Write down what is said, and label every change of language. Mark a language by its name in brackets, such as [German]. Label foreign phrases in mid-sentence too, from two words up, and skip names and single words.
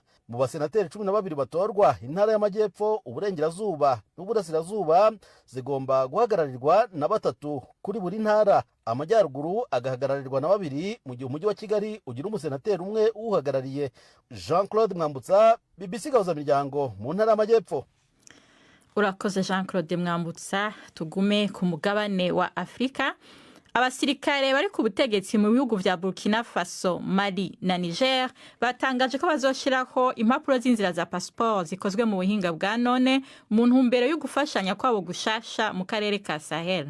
[Kinyarwanda] Mu basenateri 12 batorwa, intara y'Amajyepfo, Uburengerazuba n'Uburasirazuba zigomba guhagararirwa na 3 kuri buri ntara. Amajyaruguru agahagararirwa na 2, mu gihe umujyi wa Kigali ugira umusenateri umwe uhagarariye. Jean-Claude Mwambutsa, BBC Gahuzamiryango, mu ntara y'Amajyepfo. [Rundi] Urakoze Jean-Claude Mwambutsa. Tugume ku mugabane wa Afrika. Abasirikare bari ku butegetsi mu bihugu vya Burkina Faso, Mali na Niger batangaje ko bazoshiraho impapuro z'inzira za passport zikozwe mu buhinga bwa none mu ntumbero yo gufashanya kwabo gushasha mu karere ka Sahel.